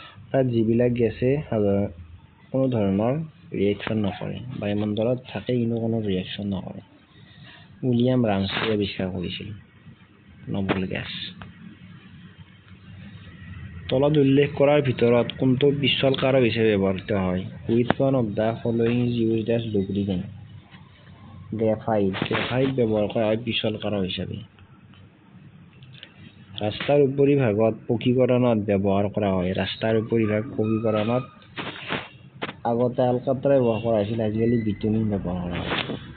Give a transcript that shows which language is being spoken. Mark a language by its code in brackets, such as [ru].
[as] তাত যিবিলাক গেছে কোনো ধৰণৰ ৰিয়েকশ্যন নকৰে, বায়ুমণ্ডলত থাকে কিন্তু কোনো ৰিয়েকশ্যন নকৰে, উইলিয়াম ৰামছে আৱিষ্কাৰ কৰিছিল নবল গেছ। তলত উল্লেখ কৰাৰ ভিতৰত কোনটো পিষ্টল কাৰক হিচাপে ব্যৱহৃত হয়? [en] Which one of the following is used as lubricant? [as] Graphite ব্যৱহাৰ কৰা হয় পিষ্টল কাৰক হিচাপে। ৰাস্তাৰ উপৰিভাগত পকীকৰণত ব্যৱহাৰ কৰা হয়। ৰাস্তাৰ উপৰিভাগ পকীকৰণত আগতে আলকাট্ৰা ব্যৱহাৰ কৰা হৈছিল, আজিকালি বিটুমিন ব্যৱহাৰ কৰা হয়।